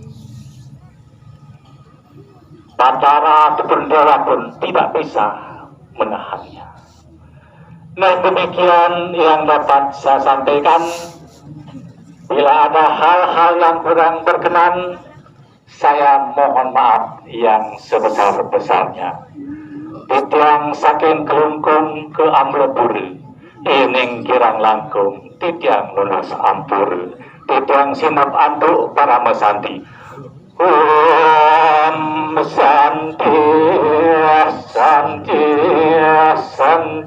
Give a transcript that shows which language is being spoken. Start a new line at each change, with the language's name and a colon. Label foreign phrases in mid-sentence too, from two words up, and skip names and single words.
Indonesian: Batara Bendera pun tidak bisa menahannya. Nah, demikian yang dapat saya sampaikan. Bila ada hal-hal yang kurang berkenan, saya mohon maaf yang sebesar-besarnya.
Balinese: Titiang saking kelungkung ke Amlepuri, ining kirang langkung, titiang lunas ampur, titiang sinap antuk para mesanti.
Sanskrit: Om Santi, Santi, Santi.